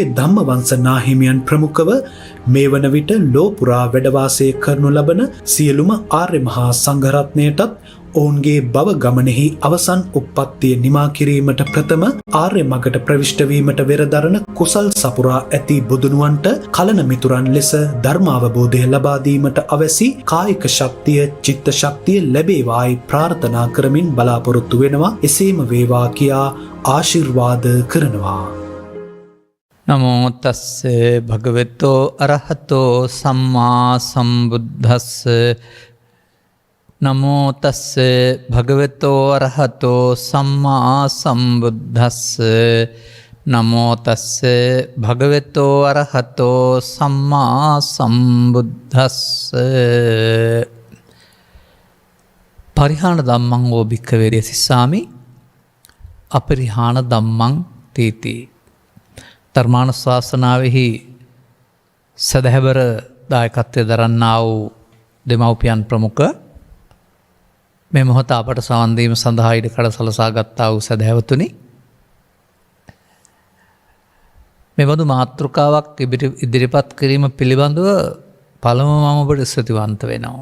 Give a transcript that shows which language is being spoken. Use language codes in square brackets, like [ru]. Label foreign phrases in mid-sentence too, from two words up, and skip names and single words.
[si] ධම්මවංශ නාහිමියන් ප්‍රමුඛව මේ වන විට ලොව පුරා වැඩ වාසය කරනු ලබන සියලුම ආර්ය මහා සංඝරත්නයටත් ඔවුන්ගේ බව ගමනෙහි අවසන් උප්පත්තිය නිමා කිරීමට ප්‍රථම ආර්ය මගට ප්‍රවිෂ්ඨ වීමට වෙරදරන කුසල් සපුරා ඇති බුදුනුවන්ට කලන මිතුරන් ලෙස ධර්මාවබෝධය ලබා දීමට අවැසි කායික ශක්තිය චිත්ත ශක්තිය ලැබේවායි ප්‍රාර්ථනා කරමින් බලාපොරොත්තු වෙනවා. එසේම වේවා කියා ආශිර්වාද කරනවා. [pi] නමෝ තස්ස භගවතෝ අරහතෝ සම්මා සම්බුද්දස්ස නමෝ තස්ස භගවතෝ අරහතෝ සම්මා සම්බුද්දස්ස නමෝ තස්ස භගවතෝ අරහතෝ සම්මා සම්බුද්දස්ස පරිහාන ධම්මං වෝ භික්ඛවේ දේසිස්සාමි අපරිහාන ධම්මං තීති. [si] ධර්මානුශාසනාවෙහි සදහැවර දායකත්වය දරන්නා වූ දෙමව්පියන් ප්‍රමුඛ මේ මොහොත අපට සවන් දීම සඳහා ඉඩකඩ සලසා ගත්තා වූ සදහැවතුනි, මෙබඳු මාතෘකාවක් ඉදිරිපත් කිරීම පිළිබඳව පළමුව මම ඔබට ස්තුතිවන්ත වෙනවා.